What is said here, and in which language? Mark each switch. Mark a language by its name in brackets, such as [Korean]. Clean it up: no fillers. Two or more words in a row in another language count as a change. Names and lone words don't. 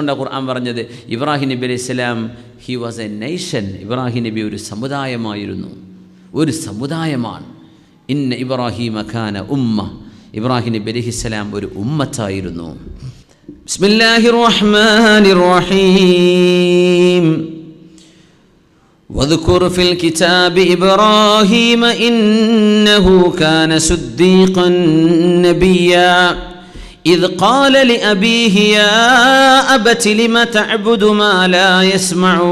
[Malayalam] അതുകൊണ്ടാണ് ഖുർആൻ പറഞ്ഞത് ഇബ്രാഹിം നബി [Arabic] عليه السلام [English] he was a nation. [Malayalam] ഇബ്രാഹിം നബി ഒരു സമുദായമായിരുന്നു, ഒരു സമുദായമാണ്. [Arabic] إن إبراهيم كان أمة. [Malayalam] ഇബ്രാഹിം നബി [Arabic] عليه السلام [Malayalam] ഒരു ഉമ്മത്തായിരുന്നു. [Arabic] بسم الله الرحمن الرحيم. واذكر في الكتاب إبراهيم إنه كان صديقا نبيا إذ قال لأبيه يا أبت لم تعبد ما لا يسمع